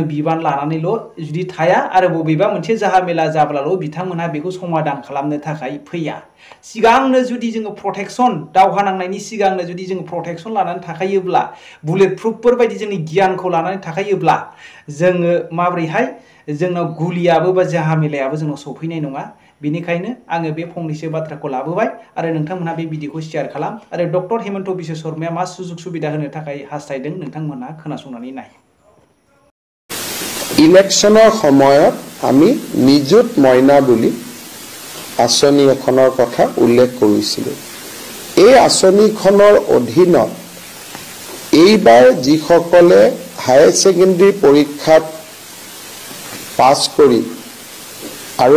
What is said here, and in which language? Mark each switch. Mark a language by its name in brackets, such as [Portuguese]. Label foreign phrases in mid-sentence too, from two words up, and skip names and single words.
[Bodo] बिबान लानानैल' जुदि थाया आरो बबेबा मोनसे जाहामेला जाब्लाल' बिथांमोनहा बेखौ समाधान खालामनो थाखाय फैया सिगांनो जुदि जोङो प्रटेक्सन दावहा नांनायनि सिगांनो जुदि जोङो प्रटेक्सन लानानै थाखायोब्ला बुलेट प्रुफफोर बायदि जोंनि गियानखौ लानानै थाखायोब्ला जोङो माबोरैहाय जोंनाव गुलियाबो बा जाहामेलायाबो जोंनाव सफैनाय नङा बेनिखायनो आङो बे फंनैसो बाथ्राखौ लाबोबाय आरो नोंथांमोनहा बे भिडिअखौ शेयार खालाम आरो डक्टर हेमन्त बिश्व शर्माया मा सुजुग सुबिदा होनो थाखाय हास्थायदों नोंथांमोनहा खोनासंनानै नाय [Assamese] इलेक्शনৰ সময়ত আমি নিযুত মইনা বুলি আঁচনি এখনৰ কথা উল্লেখ কৰিছিলোঁ এই আঁচনিখনৰ অধীনত এইবাৰ যিসকলে [English] higher secondary [Assamese] পৰীক্ষাত পাছ কৰি আৰু